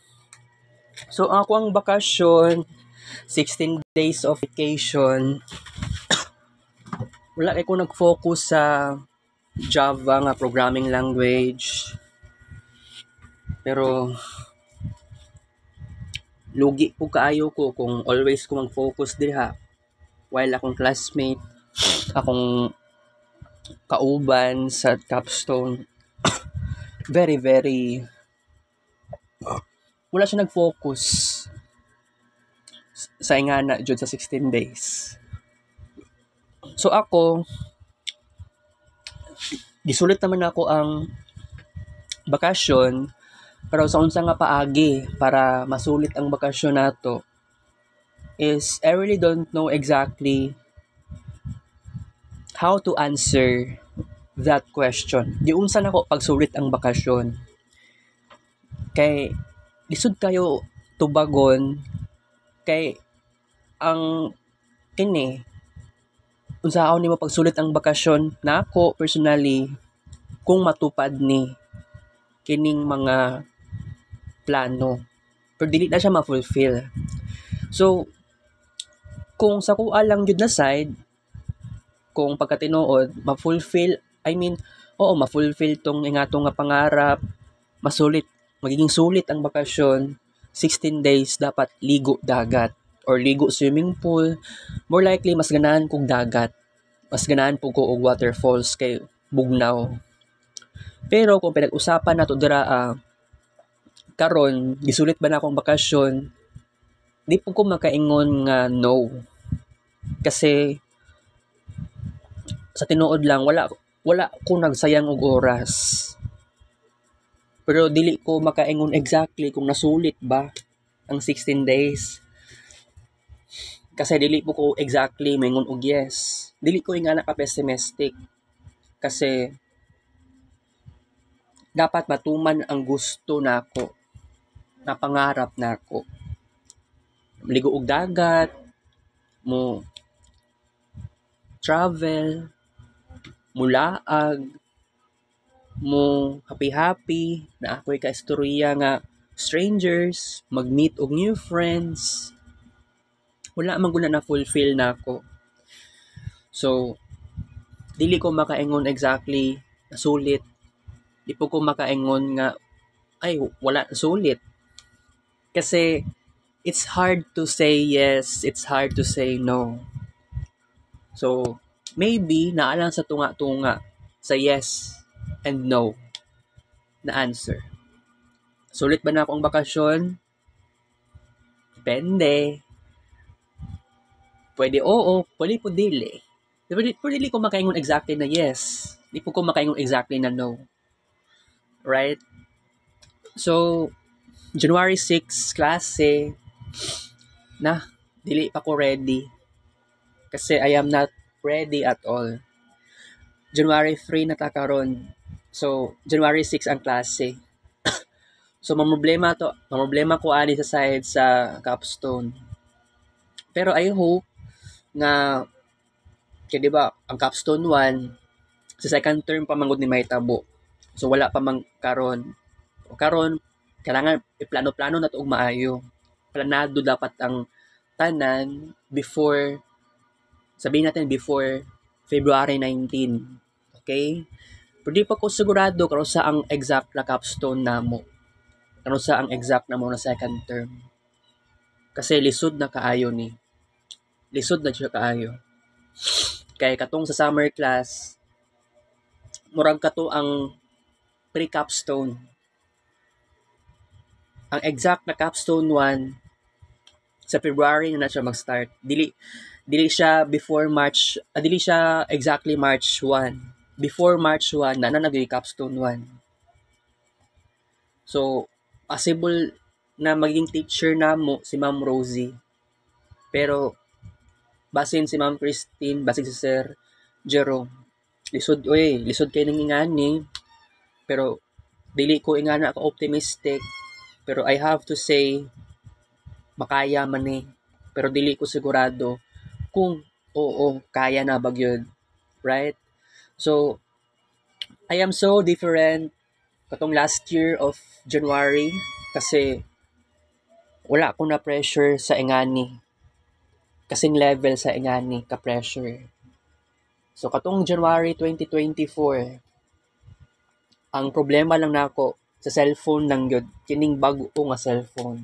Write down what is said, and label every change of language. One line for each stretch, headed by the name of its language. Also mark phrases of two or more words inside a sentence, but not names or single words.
Cebuano: So, ako ang bakasyon,
English: 16 days of vacation.
Cebuano: Wala ko nag-focus sa Java nga
English: programming language.
Cebuano: Pero, lugi po kaayo ko kung always ko mag-focus diha. While akong classmate, akong kauban sa capstone,
English: very, very,
Cebuano: wala siya nag-focus sa ingana dyan sa 16 days. So ako, gisulit naman ako ang bakasyon, pero sa unsa nga paagi para masulit ang bakasyon nato is
English: I really don't know exactly how to answer that question.
Cebuano: Giunsa na ko pagsulit ang bakasyon. Kay lisod kayo tubagon kay ang kini unsaon nimo pagsulit ang bakasyon nako personally kung matupad ni kining mga plano pero dili na siya ma-fulfill. So kung sa kuha lang jud na side, kung pagkatinuod ma-fulfill,
English: I mean
Cebuano: oo ma-fulfill tong ingatong nga pangarap, masulit, magiging sulit ang bakasyon, 16 days dapat ligo dagat or ligo
English: swimming pool. More likely
Cebuano: mas ganahan kog dagat, mas ganahan po ko og waterfalls kay bugnaw. Pero kung pinag-usapan nato dira karon gisulit ba na akong bakasyon, di po ko makaingon nga no. Kasi sa tinuod lang wala ko nagsayang og oras. Pero dili ko makaingon exactly kung nasulit ba ang 16 days. Kasi dili po ko exactly maingon og yes. Dili ko ingana ka pessimistic. Kasi dapat matuman ang gusto nako, na pangarap nako. Maligo og dagat, mo travel, mulaag, mo happy-happy, na ako'y kaistorya nga strangers, mag-meet og
English: new friends.
Cebuano: Wala man guna na fulfill nako. So, dili ko makaingon exactly nasulit. Di po ko makaingon nga ay wala sulit.
English: Kasi it's hard to say yes, it's hard to say no.
Cebuano: So, maybe naalang sa tunga-tunga sa
English: yes and no
Cebuano: na answer. Sulit ba na akong bakasyon? Depende. Pwede oo, pwede po dili. Pwede ko makaingon exactly na yes. Di po ko makaingon exactly na no. Right? So, January 6, klase, na, dili pa ko ready.
English: Kasi I am not ready at all.
Cebuano: January 3 na ta karon. So, January 6 ang klase. So, mamroblema ko ani sa side sa capstone. Pero
English: I hope
Cebuano: nga, kaya diba, ang capstone 1, sa second term pa mangod ni mahitabo. So, wala pa mang karon. Karon, kailangan iplano-plano na to og maayo. Planado dapat ang tanan before,
Filipino: sabihin natin before February 19.
Cebuano: Okay? Pero di pa ko sigurado kung sa ang exact na capstone namo. Kung sa ang exact na mo na second term. Kasi lisod na kaayo ni. Lisod na siya kaayo. Kaya katong sa summer class, murag kato ang pre-capstone. Ang exact na capstone 1 sa February na siya mag-start. Dili siya before March, dili siya exactly March 1. Before March 1 na naging capstone 1. So, possible na maging teacher namo si Ma'am Rosie. Pero basin si Ma'am Christine, basin si Sir Jerome. lisod kay nang ingani, pero dili ko ingana ka optimistic, pero
English: I have to say
Cebuano: makaya man ni. Pero dili ko sigurado kung oo, kaya na ba gyud, right? So,
English: I am so different
Cebuano: katong
English: last year of January
Cebuano: kasi wala ko na pressure sa ingani. Kasing level sa ingani ka pressure. So katong January 2024, ang problema lang nako sa cellphone lang gyud, kining bag-o nga cellphone.